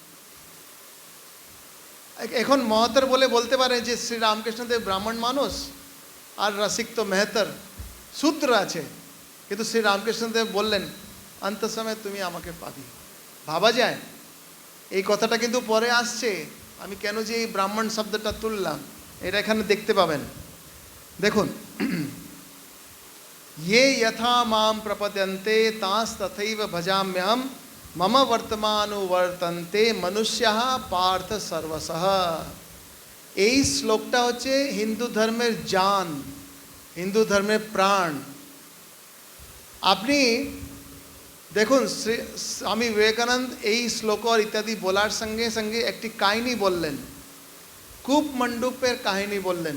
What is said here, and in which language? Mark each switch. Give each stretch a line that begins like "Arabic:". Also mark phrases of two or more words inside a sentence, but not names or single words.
Bangla: এখন মহতার বলে বলতে পারে যে শ্রী রামকৃষ্ণদেব ব্রাহ্মণ মানুষ আর রসিক তো মেহতার সূত্র আছে, কিন্তু শ্রী রামকৃষ্ণদেব বললেন অন্ত সময় তুমি আমাকে পাবি। ভাবা যায়? এই কথাটা কিন্তু পরে আসছে। আমি কেন যে এই ব্রাহ্মণ শব্দটা তুললাম এটা এখানে দেখতে পাবেন। দেখুন,
Sanskrit: ये यथा माम प्रपद्यन्ते तांस तथैव भजाम्यहम मम वर्तमानुवर्तन्ते मनुष्यः पार्थ सर्वशः।
Bangla: এই শ্লোকটা হচ্ছে হিন্দু ধর্মের জান, হিন্দু ধর্মের প্রাণ। আপনি দেখুন স্বামী বিবেকানন্দ এই শ্লোক আর ইত্যাদি বলার সঙ্গে সঙ্গে একটি কাহিনী বললেন, কূপমণ্ডূপের কাহিনী বললেন।